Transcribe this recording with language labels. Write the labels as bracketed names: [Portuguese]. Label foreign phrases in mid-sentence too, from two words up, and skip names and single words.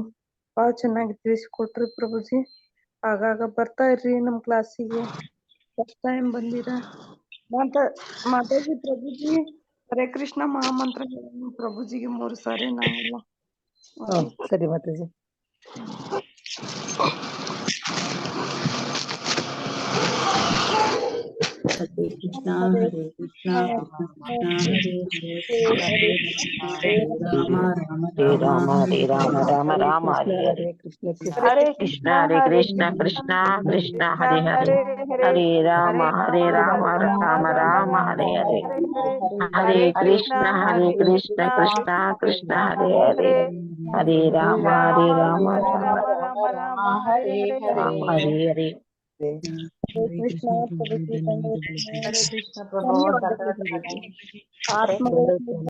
[Kannada] ಬಹಳ ಚೆನ್ನಾಗಿ ತಿಳಿಸಿಕೊಟ್ರಿ ಪ್ರಭುಜಿ. ಆಗಾಗ ಬರ್ತಾ ಇರ್ರಿ ನಮ್ ಕ್ಲಾಸಿಗೆ. [English] first time [Kannada] ಬಂದಿರ. ಮಾತಾಜಿ ಪ್ರಭುಜಿ ಹರೇ ಕೃಷ್ಣ ಮಹಾಮಂತ್ರ ಪ್ರಭುಜಿಗೆ 3 ಸಾರಿ ನಾವೆಲ್ಲ. ಸರಿ ಮಾತಾಜಿ. [Sanskrit] ಹರೇ ಕೃಷ್ಣ ಹರೇ ಕೃಷ್ಣ ಕೃಷ್ಣ ಕೃಷ್ಣ ಹರೇ ಹರೇ ಹರೇ ರಾಮ ಹರೇ ರಾಮ ರಾಮ ಹರೇ ಕೃಷ್ಣ ಕೃಷ್ಣ ಹರೇ ಕೃಷ್ಣ ಕೃಷ್ಣ ಹರೇ ಕೃಷ್ಣ ಕೃಷ್ಣ ಕೃಷ್ಣ ಹರೇ ಹರೇ ಹರೇ ರಾಮ ರಾಮ ಹರೇ ಹರೇ ಹರೇ ಕೃಷ್ಣ ಕೃಷ್ಣ ಕೃಷ್ಣ ಹರೇ ಹರೇ ಹರೇ ರಾಮ ರಾಮ ರಾಮ ಹರೇ ರಾಮ ಹರೇ ಹರೇ. [Kannada] ಕೃಷ್ಣ ಪ್ರಭುಜಿ ಹರೇ ಕೃಷ್ಣ ಪ್ರಭು. ಧನ್ಯವಾದಗಳು. ಆತ್ಮಗಳು